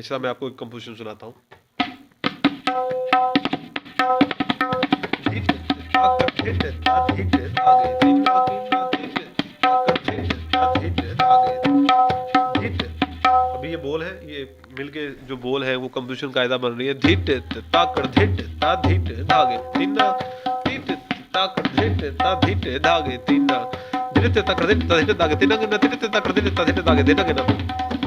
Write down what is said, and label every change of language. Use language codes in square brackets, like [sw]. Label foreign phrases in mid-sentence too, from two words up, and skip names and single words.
[hi] इस तरह मैं आपको एक कंपोजिशन सुनाता हूँ। अभी ये बोल है, ये मिलके जो बोल है वो कंपोजिशन कायदा बन रही है। धिट ताकड़ धिट ता धिट धागे तीना, धिट ताकड़ धिट ता धिट धागे तीना, धिट ताकड़ धिट ता धिट धागे तीना गिना, धिट ताकड़ धिट ता धिट धागे तीना गिना।